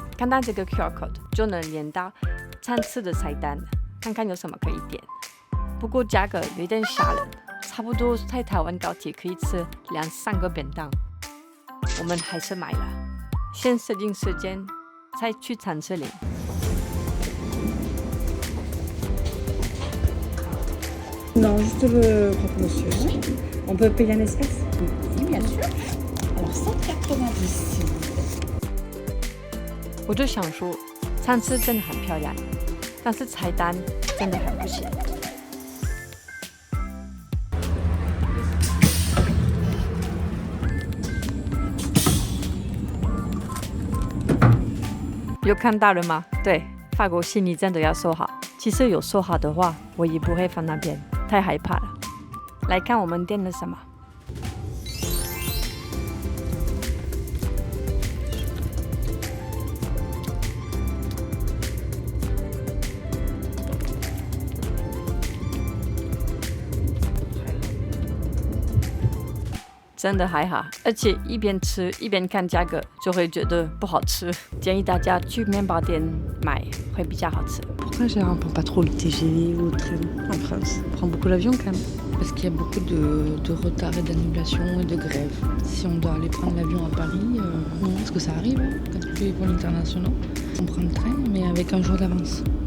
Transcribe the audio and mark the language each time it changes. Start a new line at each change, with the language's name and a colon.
Chinese: 看到这个 QR code 就能连到餐吃的菜单，看看有什么可以点。不过价格有点吓人，差不多在台湾高铁可以吃2-3个便当。我们还是买了，先设定时间，再去餐车领。
French: Non, juste le croque-monsieur. On peut payer en espèces? Oui, bien sûr. Alors 190, s'il vous plaît.
Chinese: 我就想说，餐车真的很漂亮，但是菜单真的很不行。有看到了吗？对，法国行李真的要收好。其实有收好的话，我也不会放那边，太害怕了。来看我们点了什么。真的还好，而且一边吃一边看价格，就会觉得不好吃。建议大家去面包店买，会比较好吃。
French: Pourquoi on ne prend pas trop le TGV ou le train en France? On prend beaucoup l'avion quand même. Parce qu'il y a beaucoup de retards et d'annulations et de grèves. Si on doit aller prendre l'avion à Paris, parce que ça arrive quand tu fais les vols internationaux, on prend le train mais avec un jour d'avance.